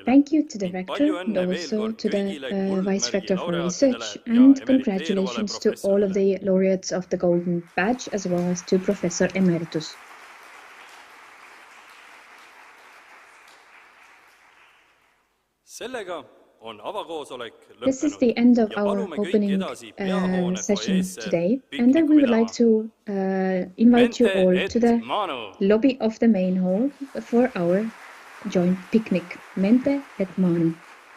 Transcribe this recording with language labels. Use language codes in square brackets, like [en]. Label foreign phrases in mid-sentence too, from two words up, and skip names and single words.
[en] Thank you to the [et] Ning [en] rector [et] palju [en] and [et] õnne veel [en] also [et] kord [en] to the [et] kõigile [en] Vice [et] kuldmärgi [en] Rector for [et] laureaatidele [en] Research, [et] ja [en] and [et] emeriteeruvale [en] congratulations to all of [et] professorile. [en] the laureates of the Golden Badge as well as to Professor Emeritus. [et] Sellega on avakoosolek [en] This is [et] lõppenud [en] the end of [et] ja [en] our [et] palume kõiki [en] opening [et] edasi peahoone [en] session [et] fuajeesse [en] today, and we would like [et] piknikupidama. [en] to invite you [la] Mente [en] all [la] et [en] to the [la] manu! [en] lobby of the main hall for our joint picnic. [la] Mente et manu.